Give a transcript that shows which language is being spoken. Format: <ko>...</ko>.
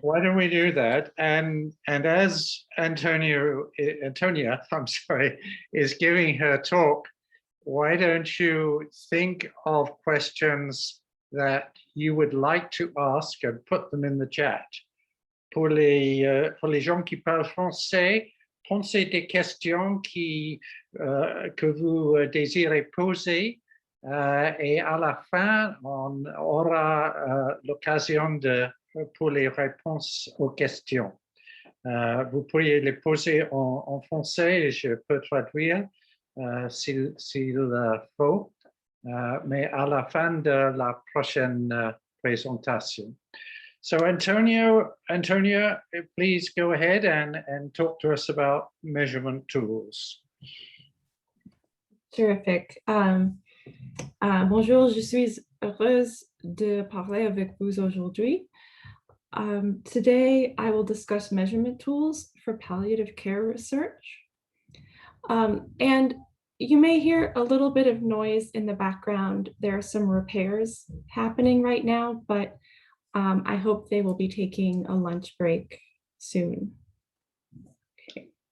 <en>Why don't we do that? And as Antonia, I'm sorry, is giving her talk, why don't you think of questions that you would like to ask and put them in the chat.</en> <fr>Pour les gens qui parlent français, pensez des questions que vous désirez poser et à la fin, on aura l'occasion pour les réponses aux questions. Vous pourriez les poser en français et je peux traduire s'il faut, mais à la fin de la prochaine présentation.</fr> <en>So Antonia, please go ahead and talk to us about measurement tools. Terrific.</en> <fr>Bonjour, je suis heureuse de parler avec vous aujourd'hui.</fr> <en>Today, I will discuss measurement tools for palliative care research. And you may hear a little bit of noise in the background. There are some repairs happening right now, but I hope they will be taking a lunch break soon. Okay.</en>